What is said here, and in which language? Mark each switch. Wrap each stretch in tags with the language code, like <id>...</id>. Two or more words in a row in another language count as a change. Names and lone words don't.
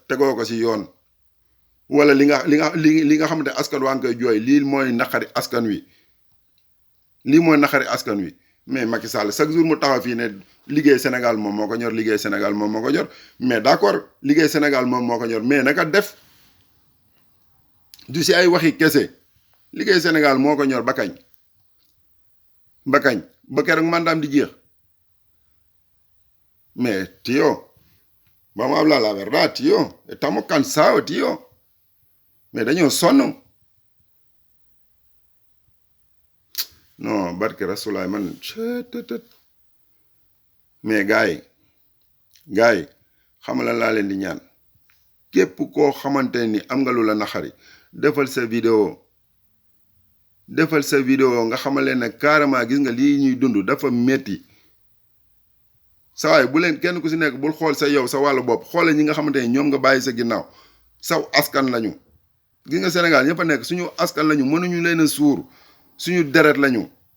<wo>tegoo ko si yoon wala li nga xamante askan waa ngi koy jooy lii mooy naqari askan wi lii mooy naqari askan wi mais Macky Sall chaque jour mu taxaw fii ne liggéey Sénégal moom moo ko ñor liggéey Sénégal moom moo ko ñor</wo> <fr>mais d'accord</fr> <wo>liggéey Sénégal moom moo ko ñor mais naka def du si ay waxi kese liggéey Sénégal moo ko ñor ba kañ ba keroog mandaam di jeex mais</wo> <es>tío vamos a hablar la verdad tío estamos cansados tío</es> <wo>mais dañoo sonn non barke rasulaay man mais gars yi xam la laa leen di ñaan képp koo xamante ni am nga lu la naxari defal sa vidéo nga xamale ne carrément gis nga lii ñuy dund dafa metti sa waay bu leen kenn ku si nekk bul xool sa yow sa wàllu bopp xoole ñi nga xamante ni ñoom nga bàyyi sa ginnaaw saw askan lañu gis nga Sénégal ñëpp a nekk suñu askan lañu mënuñu leen a suur suñu deret lañu</wo>